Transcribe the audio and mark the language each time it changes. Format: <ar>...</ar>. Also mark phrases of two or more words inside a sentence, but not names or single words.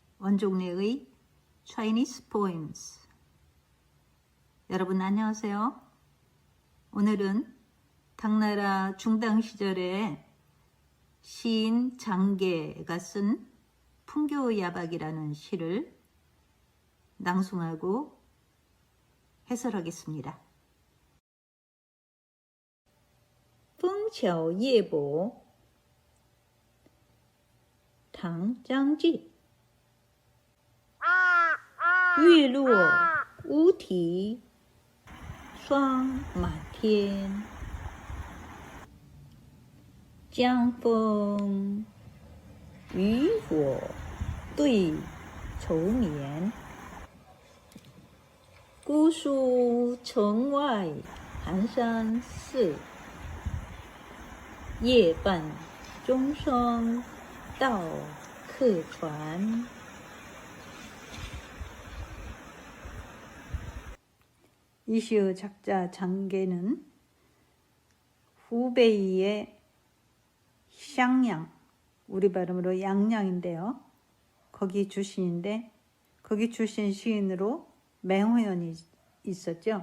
<ko>원종래의 Chinese Poems. 여러분 안녕하세요. 오늘은 당나라 중당 시절에 시인 장계가 쓴 풍교야박이라는 시를 낭송하고 해설하겠습니다.</ko> <zh>枫桥夜泊 唐张继 月落乌啼霜满天，江风与我对愁眠。姑苏城外寒山寺，夜半钟声到客船。</zh> <ko>이 시의 작자 장계는 후베이의 샹양, 우리 발음으로 양양인데요. 거기 출신인데 거기 출신 시인으로 맹호연이 있었죠.</ko>